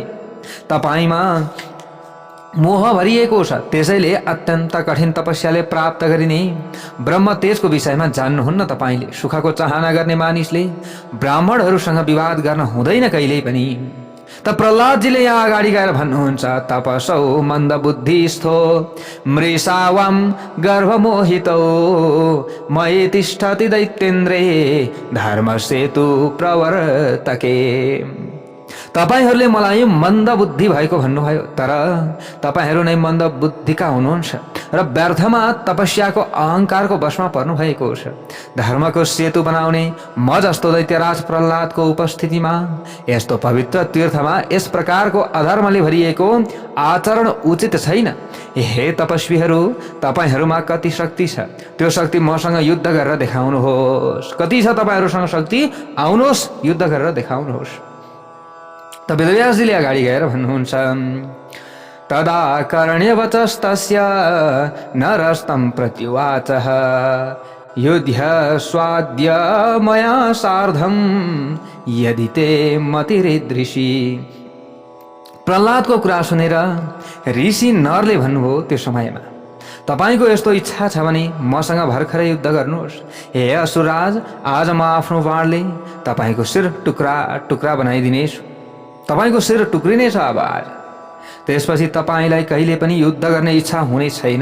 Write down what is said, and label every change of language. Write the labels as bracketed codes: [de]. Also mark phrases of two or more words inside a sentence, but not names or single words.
[ne] तपाईँमा मोह भरिएको छ, त्यसैले अत्यन्त कठिन तपस्याले प्राप्त गरिने ब्रह्म तेजको विषयमा जान्नुहुन्न। तपाईँले सुखको चाहना गर्ने मानिसले ब्राह्मणहरूसँग विवाद गर्न हुँदैन कहिल्यै पनि। त प्रहलादजीले यहाँ अगाडि गएर भन्नुहुन्छ, [sa] तपसौ मन्दबुद्धिस्थो मृषावाम गर्भमोहितौ मयि तिष्ठति दैत्येन्द्रे धर्मसेतु प्रवर्तके। [ne] तपाईहरूले मलाई मन्द बुद्धि भएको भन्नुभयो, तर तपाईहरू नै मन्द बुद्धिका हुनुहुन्छ र व्यर्थमा तपस्याको अहङ्कारको वशमा पर्नु भएको छ। धर्मको सेतु बनाउने म जस्तो दैत्यराज प्रहलादको उपस्थितिमा यस्तो पवित्र तीर्थमा यस प्रकारको अधर्मले भरिएको आचरण उचित छैन। हे तपस्वीहरू, तपाईहरूमा कति शक्ति छ? त्यो शक्ति मसँग युद्ध गरेर देखाउनुहोस्। कति छ तपाईँहरूसँग शक्ति? आउनुहोस्, युद्ध गरेर देखाउनुहोस्। त वेदव्यासजीले अगाडि गएर भन्नुहुन्छ, [sa] तदा कर्ण्यवचस्तस्य नरस्तं प्रत्युवाचः युध्य स्वाद्य मया सार्धं यदि ते मतिरिदृशी। [ne] प्रहलादको कुरा सुनेर ऋषि नरले भन्नुभयो त्यो समयमा, तपाईँको यस्तो इच्छा छ भने मसँग भर्खरै युद्ध गर्नुहोस्। हे असुरराज, आज म आफ्नो बाणले तपाईँको शिर टुक्रा टुक्रा बनाइदिनेछु। तपाईँको शिर टुक्रिनेछ अब आज। त्यसपछि तपाईँलाई कहिले पनि युद्ध गर्ने इच्छा हुने छैन।